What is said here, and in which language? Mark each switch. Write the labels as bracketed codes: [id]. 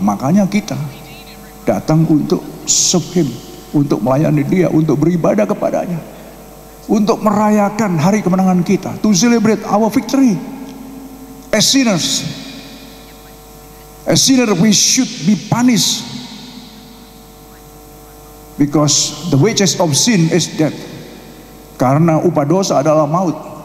[id] Makanya kita datang untuk serve Him, untuk melayani Dia, untuk beribadah kepadanya. untuk merayakan hari kemenangan kita, [en] to celebrate our victory. As sinners, we should be punished because the wages of sin is death. [id] Karena upah dosa adalah maut.